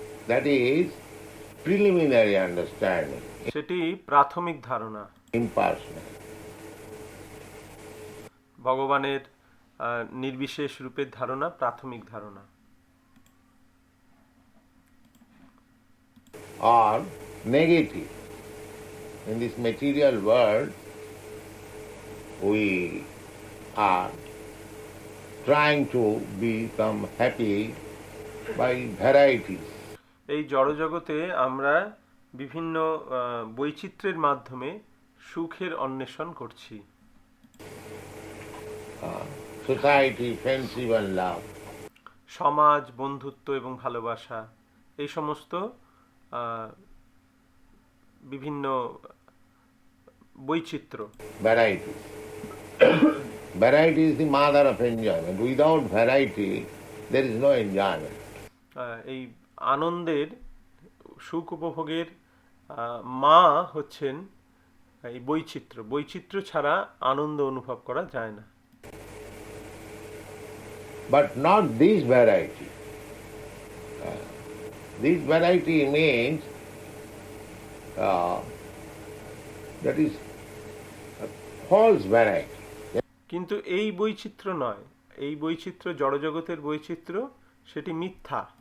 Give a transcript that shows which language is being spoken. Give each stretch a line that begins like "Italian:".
English: That is preliminary understanding.
Bangla: সেটি প্রাথমিক ধারণা,
English: Impersonal.
Bangla: ভগবানের নির্বিশেষ রূপের ধারণা প্রাথমিক ধারণা।
English: Or negative. In this material world, we are trying to become happy by varieties.
Bangla: এই জড়জগতে আমরা বিভিন্ন বৈচিত্র্যের মাধ্যমে সুখের অন্বেষণ করছি।
English: Society, friendship and love.
Bangla: সমাজ, বন্ধুত্ব এবং ভালোবাসা, এই সমস্ত বিভিন্ন বৈচিত্র্য।
English: Variety. Variety is the mother of enjoyment. Without variety, there is no enjoyment.
Bangla: এই আনন্দের, সুখ উপভোগের মা হচ্ছেন এই বৈচিত্র্য, বৈচিত্র্য ছাড়া আনন্দ অনুভব করা যায় না।
English: But not this variety. This variety means that is a false variety.
Bangla: কিন্তু এই বৈচিত্র্য নয়, এই বৈচিত্র্য জড়জগতের বৈচিত্র্য, সেটি মিথ্যা।